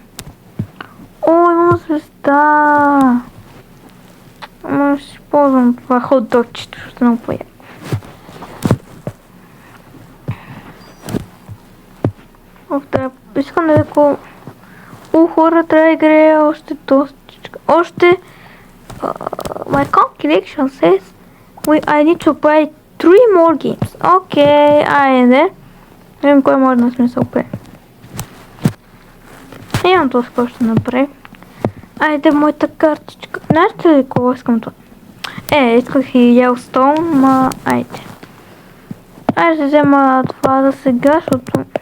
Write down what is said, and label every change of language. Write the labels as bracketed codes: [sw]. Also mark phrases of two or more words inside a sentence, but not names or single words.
[bg] Имам звезда. Ама ще си ползвам това хот-догчето, ще много по-яко. Искам да леко... хора, трябва да играя още достичка. [en] My calculation says I need to play 3 more games. [bg] Окей, айде. Видим кой може да сме се опре. Имам това какво ще направи. Айде, моята картичка. Знаете ли кого искам това? Исках и Yellowstone, ма айде. Айде ще взема това за сега, защото...